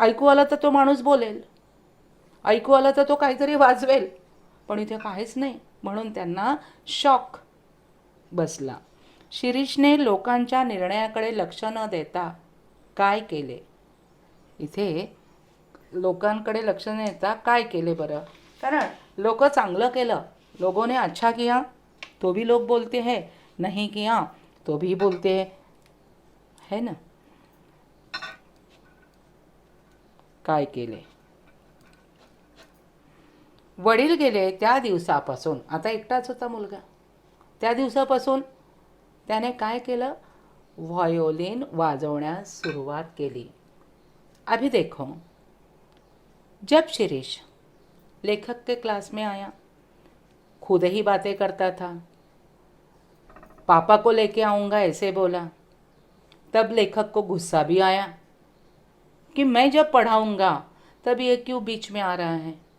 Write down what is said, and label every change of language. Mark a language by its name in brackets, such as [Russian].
[Marathi] ऐकू आलं तर तो माणूस बोलेल, ऐकू आलं तर तो काहीतरी वाजवेल, पण इथे काहीच नाही, म्हणून त्यांना शॉक बसला. शिरीषने लोकांच्या निर्णयाकडे लक्ष न देता काय केले? इथे लोकांकडे लक्ष न देता काय केले बरं? कारण लोक चांगलं केलं, [Hindi] लोगों ने अच्छा किया तो भी लोग बोलते हैं, नहीं किया तो भी बोलते हैं, है ना. [Marathi] काय केले. वडील गेले त्या दिवसापासून, आता एकटाच होता मुलगा, त्या दिवसापासून त्याने काय केलं, व्हायोलिन वाजवण्यास सुरुवात केली. [Hindi] अभी देखो, जब शिरीष लेखक के क्लास में आया, खुद ही बातें करता था, पापा को लेके आऊँगा ऐसे बोला, तब लेखक को गुस्सा भी आया कि मैं जब पढ़ाऊँगा तब ये क्यों बीच में आ रहा है.